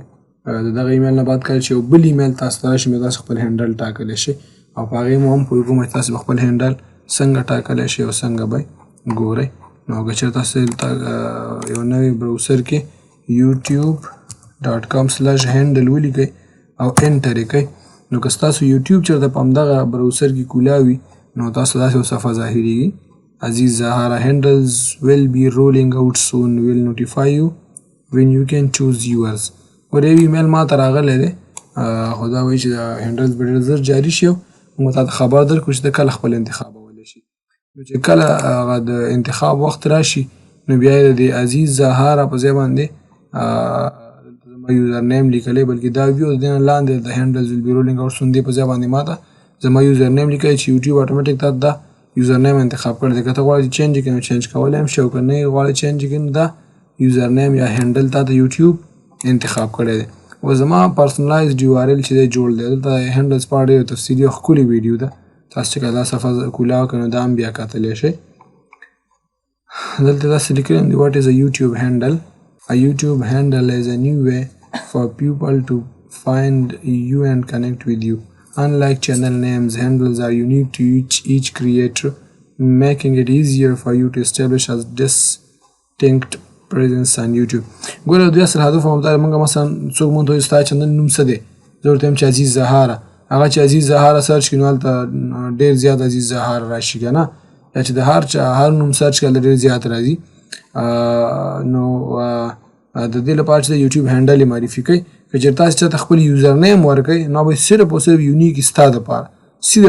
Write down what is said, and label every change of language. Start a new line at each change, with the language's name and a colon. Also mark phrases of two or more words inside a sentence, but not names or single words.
Pashto: د دغه ایمیل نه بعد کله چې یو بل ایمیل تاسو ته راشي بیا تاسو خپل هېنډل ټاکلی شئ او په هغې مو هم پوهېږو چې تاسو به خپل هېنډل څنګه ټاکلی شئ او څنګه به ګورئ. نو که چېرې تاسو یو نوی براوسر کې youtube.com/handle ولیکئ او انټر یې کړئ. نو که ستاسو یوټیوب چېرته په همدغه براوسر کې کولاوي نو تاسو داسې یو صفحه ظاهریږي.
English: Aziz Zahara Hېنډلز will be rolling out soon. Will notify you when you can choose yours.
Pashto: ور یو ایمیل ما ته راغلی دی، خو دا وایي چې دا هېنډلز به ډېر زر جاري شي او موږ تاته خبر درکړو چې ته کله خپل انتخابولی شي. نو چې کله هغه د انتخاب وخت راشي نو بیا یې د Aziz Zahara په ځای باندې زما
English: user name
Pashto: لیکلی، بلکې دا وي او د دې نه لاندې د هېنډلز
English: will be rolling out soon
Pashto: دې په ځای باندې ما ته زما
English: user name
Pashto: لیکلی چې یوټیوب اټومیټک تاته دا
English: user name
Pashto: انتخاب کړی دی. که ته غواړې چینج یې کړې نو چینج کولی هم شي او که نه یې غواړې چینج یې کړې نو دا
English: user name
Pashto: یا هېنډل تاته یوټیوب انتخاب کړی دی. او زما
English: personalized URL
Pashto: چې دی جوړ دی، دلته هېنډلز په اړه ډېره تفصیلي او ښکلې ویډیو ده، تاسو چې کله دا صفحه کولاو کړئ نو دا هم بیا کتلی شئ. دلته داسې لیکلي هم دي
English: what is a YouTube handle. A YouTube handle is a new way for people to find you and connect with you. Unlike channel names, handles are unique to each creator, making it easier for you to establish a distinct presence on YouTube.
Pashto: ګوره دوی اصل هدف هم دا موږ مثلا څوک مونږ ته وایي ستا چینل نوم څه دی، زه ورته وایم چې Aziz Zahara. هغه چې Aziz Zahara سرچ کړي نو هلته ډېر زیات Aziz Zahara راشي که نه، یا چې د هر نوم سرچ کړي هلته ډېر زیات راځي. نو د دې لپاره چې د یوټیوب هېنډل یې معرفي کوي که چېرته تاسو چاته خپل
English: user name
Pashto: ورکوئ نو به صرف او صرف یونیک ستا دپاره سیده